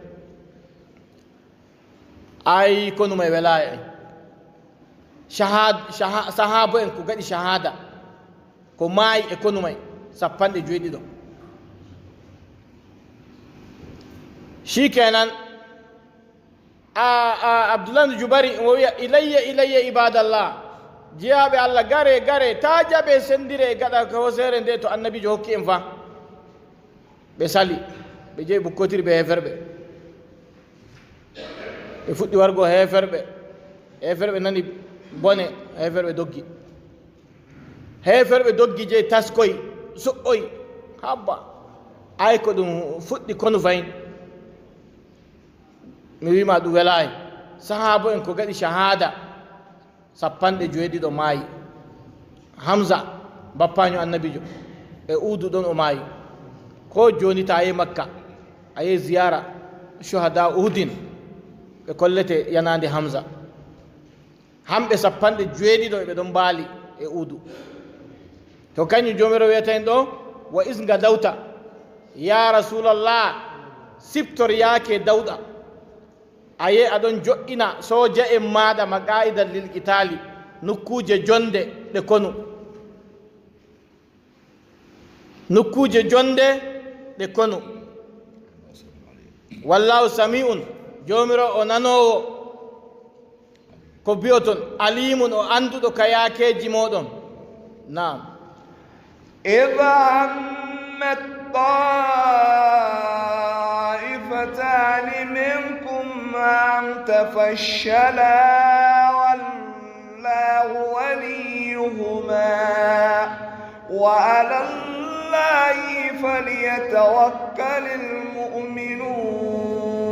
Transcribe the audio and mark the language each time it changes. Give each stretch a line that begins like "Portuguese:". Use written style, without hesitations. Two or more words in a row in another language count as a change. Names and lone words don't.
Fula: ay konuma e welaya en sahaba en ko gaɗi shahada ko maayi e konumay 70 shikenan abdoullah ibne joubari o wiya
Arabic: إليّ عباد الله
Fula: jeyaɓe allah gare ta jaɓe sendire e gaɗa ko hosere nde to annabijo hokki en fa ɓe sali ɓe jeeyi bukkotiri ɓe heferɓe ɓe fuɗɗi wargo heferɓe nani bone heferɓe doggi jeeyi taskoy soɓɓoy habba ay ko ɗum fuɗɗi kono fayin mi wima ɗum welayi sahabo en ko gaɗi shahada 70 maayi hamsa bappaño annabijo e uudu ɗon o maayi ko joni ta ye makka a ye
Arabic: زيارة شهداء أحد
Fula: ɓe kollete yanande hamsa hamɓe 70 ɓe ɗon mbaali e uudu to kañum jomiro wiyata en ɗo wa isga dawta
Arabic: يا رسول الله
Fula: siptor yaake dawɗa aye aɗon joƴƴina soja en maɗa ma
Arabic: مقاعد للقتال
Fula: nokkuje jonde ɗe konu
Arabic: والله سميع
Fula: jomiro o nanowo ko biyoton alimun o anduɗo ka yaakeji moɗon nam
Arabic: إذا همت طائفتان منكم أن تفشلا والله وليهما وعلى الله فليتوكل المؤمنون